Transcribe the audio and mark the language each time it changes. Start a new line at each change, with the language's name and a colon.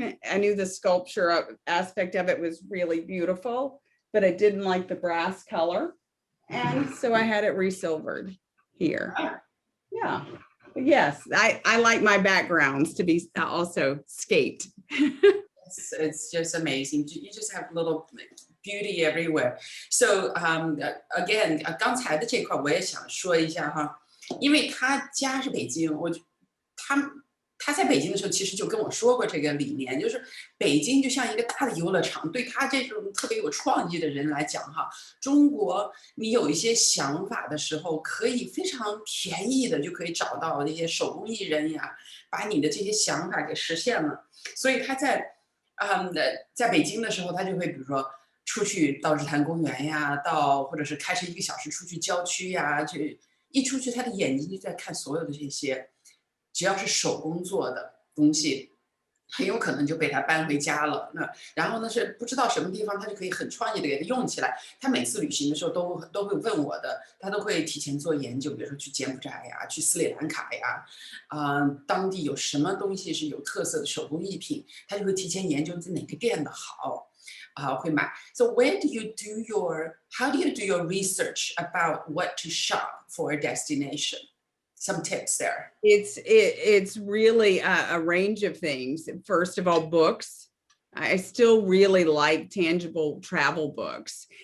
English: I knew the sculpture aspect of it was really beautiful, but I didn't like the brass color. And so I had it resilvered here. Yeah. Yes, I like my backgrounds to be also scaped. It's just amazing. You just have little beauty everywhere. So again,
Chinese: 刚才的这块我也想说一下哈。因为他家是北京，他在北京的时候其实就跟我说过这个理念，就是北京就像一个大的游乐场，对他这种特别有创意的人来讲哈，中国你有一些想法的时候，可以非常便宜的就可以找到那些手工艺人呀，把你的这些想法给实现了。所以他在北京的时候，他就会比如说出去到日坛公园呀，或者是开车1个小时出去郊区呀，一出去，他的眼睛就在看所有的这些，只要是手工做的东西，很有可能就被他搬回家了。然后呢是不知道什么地方，他就可以很创意的给他用起来。他每次旅行的时候都会问我的，他都会提前做研究，比如说去柬埔寨呀，去斯里兰卡呀，当地有什么东西是有特色的手工艺品，他就会提前研究在哪个店的好。会买。
English: So how do you do your research about what to shop for a destination? Some tips there. It's really a range of things. First of all, books. I still really like tangible travel books.